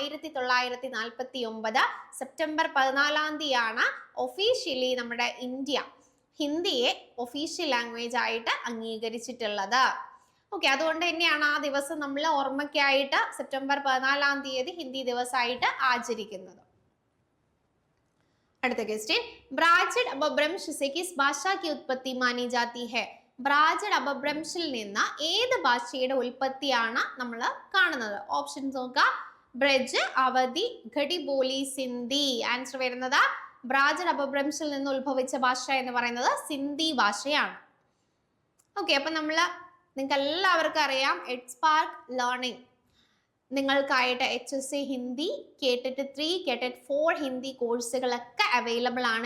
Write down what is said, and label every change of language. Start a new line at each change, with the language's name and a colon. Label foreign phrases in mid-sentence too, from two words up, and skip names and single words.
Malayalam: 1949 സെപ്റ്റംബർ 14 തീയതിയാണ് ഒഫീഷ്യലി നമ്മുടെ ഇന്ത്യ ഹിന്ദിയെ
English: official language
Malayalam: ആയിട്ട് അംഗീകരിച്ചിട്ടുള്ളത്. ഓക്കെ, അതുകൊണ്ട് തന്നെയാണ് ആ ദിവസം നമ്മൾ ഓർമ്മയ്ക്കായിട്ട് സെപ്റ്റംബർ 14 തീയതി ഹിന്ദി ദിവസമായിട്ട് ആചരിക്കുന്നത്. അടുത്ത ക്വസ്റ്റ്യൻ, ബ്രാജഡ് അപഭ്രംശ
Hindi: से किस भाषा की उत्पत्ति मानी जाती है?
Malayalam: ബ്രാജഡ് അപഭ്രംശിൽ നിന്ന് ഏത് ഭാഷയുടെ ഉൽപ്പത്തിയാണ് നമ്മൾ കാണുന്നത്? ഓപ്ഷൻസ് നോക്കുക. ബ്രജ്, അവധി, ഘടി, ബോലി, സിന്ധി. ആൻസർ വരുന്നത് ബ്രാജഡ് അപഭ്രംശിൽ നിന്ന് ഉത്ഭവിച്ച ഭാഷ എന്ന് പറയുന്നത് സിന്ധി ഭാഷയാണ്. ഓക്കെ, അപ്പൊ നിങ്ങൾക്ക് എല്ലാവർക്കും അറിയാം എഡ്സ്പാർക്ക് ലേണിംഗ് നിങ്ങൾക്കായിട്ട് HSC ഹിന്ദി, കേട്ടറ്റ് 3, കേട്ടറ്റ് 4 ഹിന്ദി കോഴ്സുകളൊക്കെ അവൈലബിൾ ആണ്.